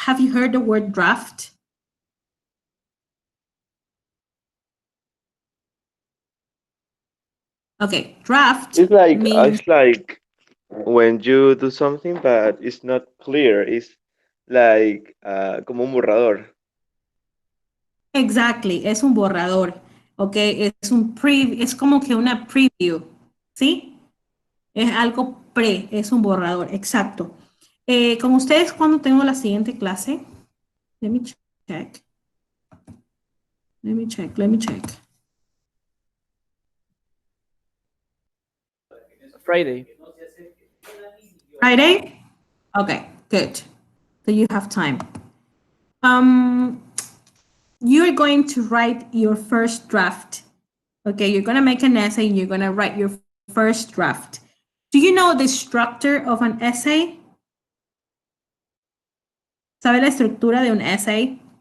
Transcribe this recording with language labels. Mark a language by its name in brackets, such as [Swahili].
[English] Have you heard the word draft? Okay, draft means It's like when you do something but it's not clear. It's like [Spanish] como un borrador. exactly, es un borrador, ok, es como que una preview, ¿sí? Es algo es un borrador, exacto. Con ustedes, ¿cuándo tengo la siguiente clase? [English] Let me check. Let me check. Friday. Friday? Okay, good. So you have time. You're going to write your first draft. Okay, you're going to make an essay and you're going to write your first draft. Do you know the structure of an essay? [Spanish] ¿Sabe la estructura de un essay?